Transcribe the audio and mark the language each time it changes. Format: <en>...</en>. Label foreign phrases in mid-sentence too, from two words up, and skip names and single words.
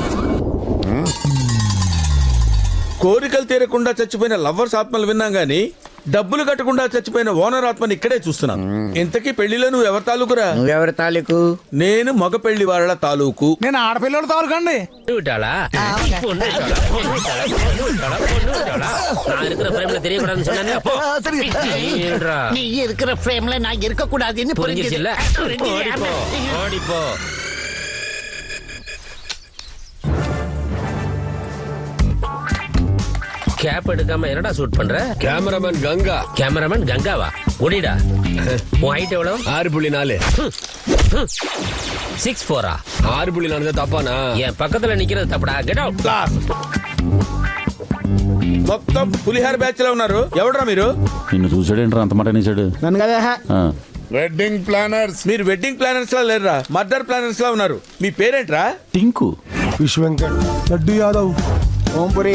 <te>కోరికలు తీరకుండా చచ్చిపోయిన లవర్స్ ఆత్మలు విన్నాం గానీ డబ్బులు కట్టకుండా చచ్చిపోయిన ఓనర్ ఆత్మని ఇక్కడే చూస్తున్నాను. ఇంతకీ పెళ్లిలో నువ్వు ఎవరి తాలూకురా? నువ్వెవరి తాలూకు? నేను మగ పెళ్లి వాళ్ళ తాలూకు. నేను ఆడపిల్లల తాలూకండి.</te> <ta>தெரியக்கூடாதுன்னு சொன்னேன். நீ இருக்கிற ஃப்ரேம்ல நான் இருக்க கூடாதுன்னு புரிஞ்சிச்சுல்ல? ஓடிப்போ ஓடிப்போ. கேப் எடுக்காம என்னடா ஷூட் பண்ற? கேமராமேன் கங்கா. கேமராமேன் கங்காவா? ஒடிடா. உன் ஹைட் எவ்வளவு? 6.4. 6'4" 6.4 தப்பானா? என் பக்கத்துல நிக்கிறது தப்புடா.</ta> <en>get out.</en> <te>మొత్తం పులిహార బ్యాచ్ లో ఉన్నారు. ఎవడరా మీరు? నిన్ను చూసాడేంట్రా అంత మాట అనేసాడు? నన్ను కదా.</te> <en>wedding planners.</en> <te>మీరు</te> <en>wedding planners</en> <te>లా లేరురా,</te> <en>murder planners</en> <te>లా ఉన్నారు. మీ పేరేంట్రా? టింకు. విశ్వవెంకట్. లడ్డు యాదవ్. ఓంపురి.</te>